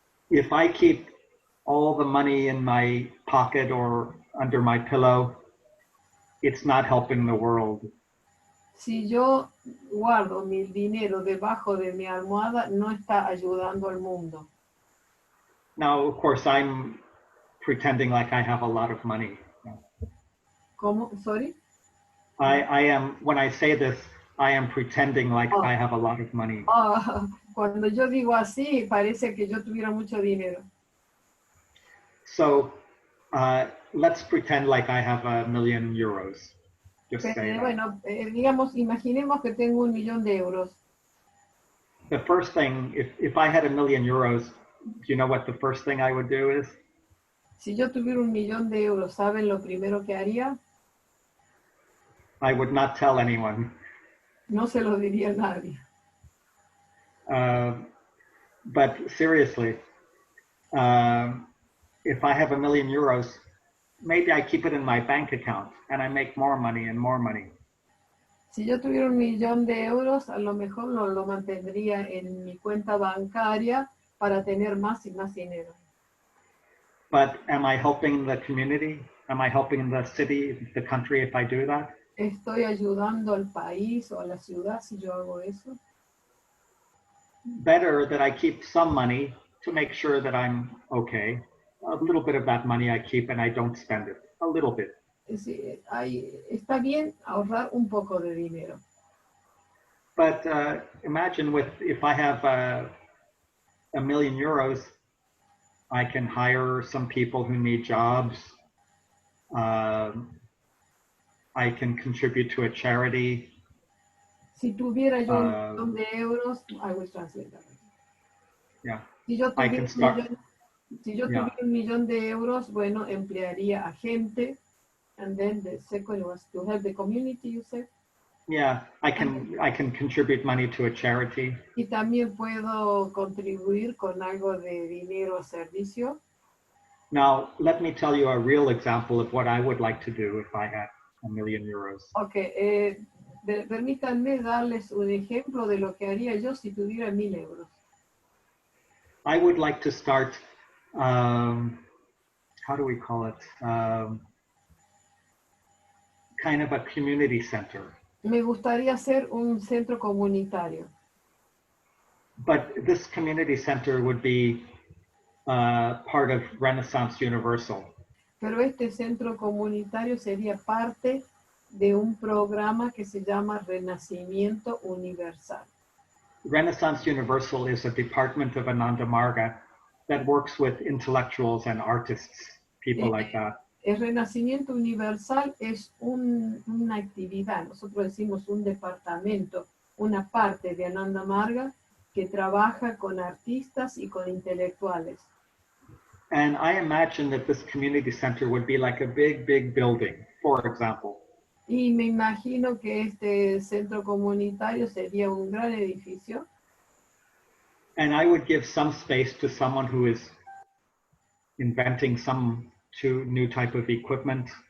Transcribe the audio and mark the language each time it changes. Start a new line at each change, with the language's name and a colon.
English: If I keep all the money in my pocket or under my pillow, it's not helping the world.
Spanish: Si yo guardo mi dinero debajo de mi almohada, no está ayudando al mundo.
English: Now, of course, I'm pretending like I have a lot of money.
Spanish: ¿Cómo?
English: Sorry? I am, when I say this, I am pretending like I have a lot of money.
Spanish: Cuando yo digo así, parece que yo tuviera mucho dinero.
English: So let's pretend like I have €1,000,000. Just say that.
Spanish: Bueno, digamos, imaginemos que tengo €1,000,000.
English: The first thing, if I had €1,000,000, do you know what the first thing I would do is?
Spanish: Si yo tuviera €1,000,000, ¿saben lo primero que haría?
English: I would not tell anyone.
Spanish: No se lo diría a nadie.
English: But seriously, if I have €1,000,000, maybe I keep it in my bank account and I make more money and more money.
Spanish: Si yo tuviera €1,000,000, a lo mejor lo mantendría en mi cuenta bancaria para tener más y más dinero.
English: But am I helping the community? Am I helping the city, the country if I do that?
Spanish: ¿Estoy ayudando al país o a la ciudad si yo hago eso?
English: Better that I keep some money to make sure that I'm okay. A little bit of that money I keep and I don't spend it. A little bit.
Spanish: Sí, está bien ahorrar un poco de dinero.
English: But imagine if I have €1,000,000, I can hire some people who need jobs. I can contribute to a charity.
Spanish: Si tuviera yo
English: €1,000,000, I will translate that. Yeah.
Spanish: Si yo
English: I
Spanish: tuviera
English: can start.
Spanish: tuviera €1,000,000, bueno, emplearía a gente.
English: And then the second was to help the community, you said? Yeah, I can contribute money to a charity.
Spanish: Y también puedo contribuir con algo de dinero a servicio.
English: Now, let me tell you a real example of what I would like to do if I had €1,000,000.
Spanish: Okay, permítanme darles un ejemplo de lo que haría yo si tuviera 1,000 euros.
English: I would like to start, how do we call it? Kind of a community center.
Spanish: Me gustaría hacer un centro comunitario.
English: But this community center would be part of Renaissance Universal.
Spanish: Pero este centro comunitario sería parte de un programa que se llama Renacimiento Universal.
English: Renaissance Universal is a department of Ananda Marga that works with intellectuals and artists, people like that.
Spanish: El Renacimiento Universal es una actividad, nosotros decimos un departamento, una parte de Ananda Marga que trabaja con artistas y con intelectuales.
English: And I imagine that this community center would be like a big, big building, for example.
Spanish: Y me imagino que este centro comunitario sería un gran edificio.
English: And I would give some space to someone who is inventing some new type of equipment.